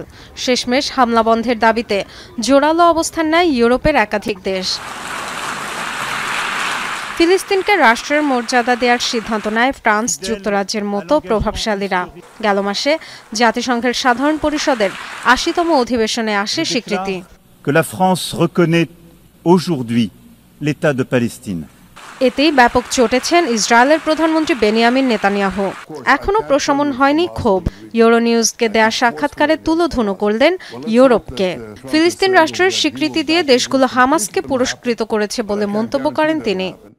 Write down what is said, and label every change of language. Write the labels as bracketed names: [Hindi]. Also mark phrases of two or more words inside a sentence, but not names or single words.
[Bangla] শেষমেশ হামলা বন্ধের দাবিতে জোরালো অবস্থান নেয় ইউরোপের একাধিক দেশ। ফিলিস্তিনকে রাষ্ট্রের মর্যাদা দেওয়ার সিদ্ধান্ত নেয় ফ্রান্স যুক্তরাজ্যের মতো প্রভাবশালীরা। গেল মাসে জাতিসংঘের সাধারণ পরিষদের 80তম অধিবেশনে আসে স্বীকৃতি। [French] Que la France reconnaît aujourd'hui l'État de Palestine. [Bangla] এতেই ব্যাপক চটেছেন ইসরায়েলের প্রধানমন্ত্রী বেনিয়ামিন নেতানিয়াহু। এখনো প্রশমন হয়নি ক্ষোভ। ইউরো নিউজকে দেয়া সাক্ষাৎকারে তুলোধুনো করলেন ইউরোপকে। ফিলিস্তিন রাষ্ট্রের স্বীকৃতি দিয়ে দেশগুলো হামাসকে পুরস্কৃত করেছে বলে মন্তব্য করেন তিনি।